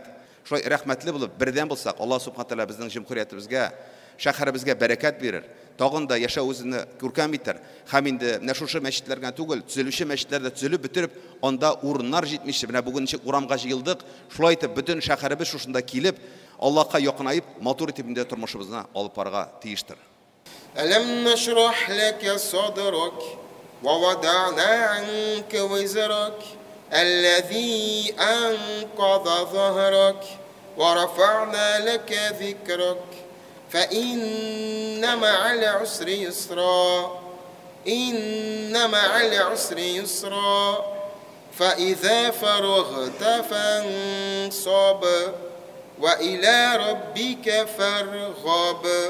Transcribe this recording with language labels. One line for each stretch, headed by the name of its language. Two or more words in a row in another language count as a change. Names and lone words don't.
Tatar: Шулай рәхмәтле булып, бердән булсак,
Arabic: الله سبحانه وتعالى
Tatar: безнең җумһуриятебезгә, шәһәребезгә бәрәкәт бирер. Тагын да яшәү үзенә күркәм итер. Һәм инде менә шушы мәчетләргә түгел, төзелүче мәчетләрдә төзелеп бетереп, анда урыннар җитмичә, менә бүген ничек урамга җыелдык, шулай итеп бөтен шәһәребез шушында килеп, Аллаһка якынайып, матур итеп инде тормышыбызны алып барырга тиештер.
Arabic: ألم نشرح لك صدرك ووضعنا عنك وزرك الذي أنقض ظهرك ورفعنا لك ذكرك فإن مع العسر يسرا إن مع العسر يسرا فإذا فرغت فانصب وإلى ربك فارغب.